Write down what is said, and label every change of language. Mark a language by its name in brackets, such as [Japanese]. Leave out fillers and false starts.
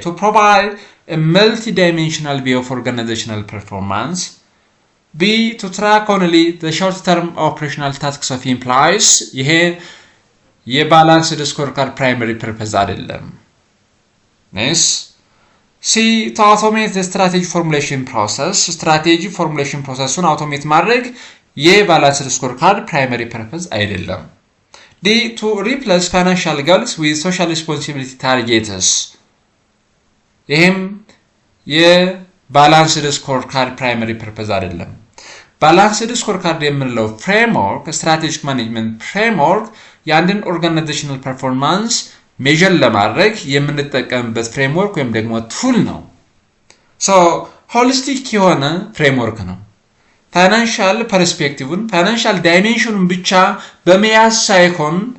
[English] To provide a multi-dimensional view of organizational performance. B. To track only the short-term operational tasks of employees. [Amharic] ይሄ የባላንስድ ስኮር ካርድ ፕራይመሪ ፐርፐዝ አይደለም። Next. C. [English] To automate the strategy formulation process. Strategy formulation process-ን automate [Amharic] ማድረግ የባላንስድ ስኮር ካርድ ፕራይመሪ ፐርፐዝ አይደለም። [English] D. To replace financial goals with social responsibility targets. [Amharic] ይህም የባላንስድ ስኮር ካርድ ፕራይመሪ ፐርፐዝ አይደለም። ባላንስድ ስኮር ካርድ የምንለው ፍሬምወርክ ስትራቴጂክ ማኔጅመንት ፍሬምወርክ የአንድን ኦርጋናይዜሽናል ፐርፎርማንስ ሜዥር ለማድረግ የምንጠቀምበት ፍሬምወርክ ወይም ደግሞ ቱል ነው። ሶ ሆሊስቲክ የሆነ ፍሬምወርክ ነው። ፋይናንሻል ፐርስፔክቲቭን ፋይናንሻል ዳይሜንሽኑን ብቻ በመያዝ ሳይሆን